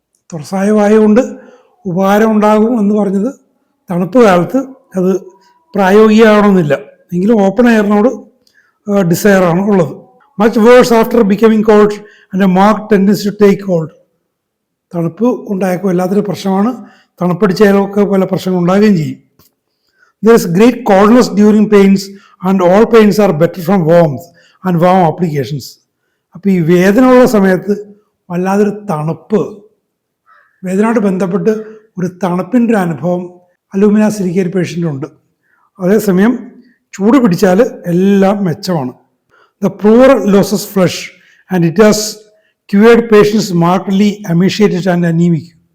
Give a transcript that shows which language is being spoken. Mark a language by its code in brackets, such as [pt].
[ml] തുറസായ വായു കൊണ്ട് ഉപകാരം ഉണ്ടാകും എന്ന് പറഞ്ഞത് തണുപ്പ് കാലത്ത് അത് പ്രായോഗികമാകണമെന്നില്ല. എങ്കിലും ഓപ്പൺ എയറിനോട് ഡിസയറാണ് ഉള്ളത്. [en] Much worse after becoming cold and a mark tendency to take cold. [ml] തണുപ്പ് ഉണ്ടായേക്കും എല്ലാത്തിനും പ്രശ്നമാണ്, തണുപ്പടിച്ചാലൊക്കെ പല പ്രശ്നങ്ങൾ ഉണ്ടാകുകയും ചെയ്യും. [en] There is great coldness during pains and all pains are better from warmth and warm applications. [ml] അപ്പോൾ ഈ വേദന ഉള്ള സമയത്ത് വല്ലാതൊരു തണുപ്പ്, വേദനയോട് ബന്ധപ്പെട്ട് ഒരു തണുപ്പിൻ്റെ അനുഭവം അലൂമിന സിലിക്കേറ്റ് പേഷ്യൻ്റുണ്ട്. അതേസമയം ചൂട് പിടിച്ചാൽ എല്ലാം മെച്ചമാണ്. [en] The prover loses flush and it has cured patients markedly emaciated and anaemic.